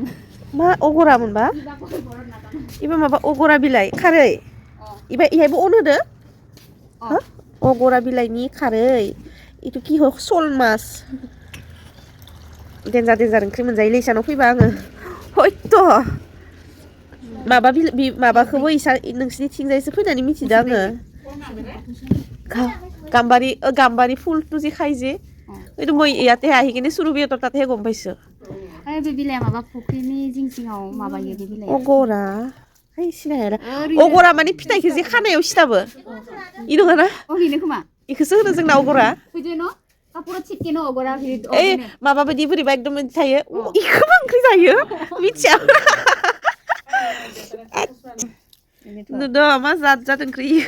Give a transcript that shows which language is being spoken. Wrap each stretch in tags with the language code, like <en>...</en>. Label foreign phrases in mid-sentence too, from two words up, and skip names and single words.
<brx>मा अगरा मोनबा इबा माबा अगरा बिलाइ खारै इहायबो अन होदो हो अगरा बिलाइनि खारै इथु कि सल मास देन्जार ओंख्रि मोनजायोलै इसानाव फैबा आङो हयथ' माबाखौबो नोंसिनिथिंजायसो फैनानै मिथिदो आङो गाम्बारी</brx> <as>ফুলটো যে খাই যে এইটো মই ইয়াতে আহি কিনে সুৰবিহঁতৰ তাতেহে গম পাইছো</as> <brx>बे बिलाइआ माबा फुख्रिनि जिं जिङाव माबायो बे बिलाइआ अगरा सिनाया अगरा माने फिथाइखौ जे खानायाव सिथाबो इ नङा ना बेनो खोमा इखौसो होनो जोंना अगरा कापुरा चिकेन अगरा माबा बायदि बोरैबा एकदम थायो इखौबो ओंख्रि जायो मिथिया नुदों मा जाद ओंख्रि</brx>